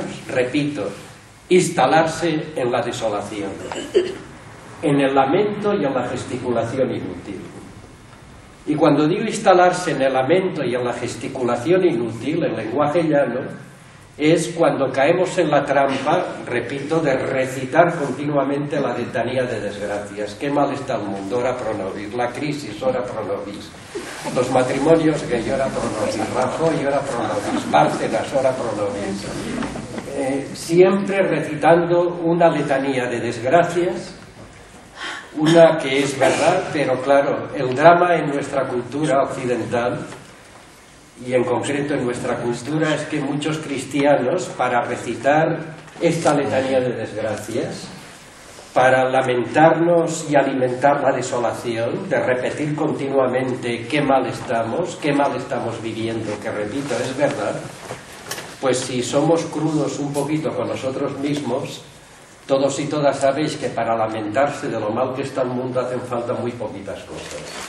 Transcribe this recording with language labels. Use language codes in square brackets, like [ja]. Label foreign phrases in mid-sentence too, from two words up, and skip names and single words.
[es] Repito, instalarse en la desolación, en el lamento y en la gesticulación inútil. Y cuando digo instalarse en el lamento y en la gesticulación inútil, en lenguaje llano, es cuando caemos en la trampa, repito, de recitar continuamente la letanía de desgracias. Qué mal está el mundo, [la] ora pro nobis, [es] la crisis, [la] ora pro nobis, [es] los matrimonios gay, [la] ora pro nobis, Rajoy, ora pro nobis, Bárcenas, ora pro nobis. [es] Siempre recitando una letanía de desgracias, una que es verdad, pero claro, el drama en nuestra cultura occidental, y en concreto en nuestra cultura, es que muchos cristianos, para recitar esta letanía de desgracias, para lamentarnos y alimentar la desolación, de repetir continuamente qué mal estamos viviendo, que repito, es verdad, pues si somos crudos un poquito con nosotros mismos, todos y todas sabéis que para lamentarse de lo mal que está el mundo hacen falta muy poquitas cosas,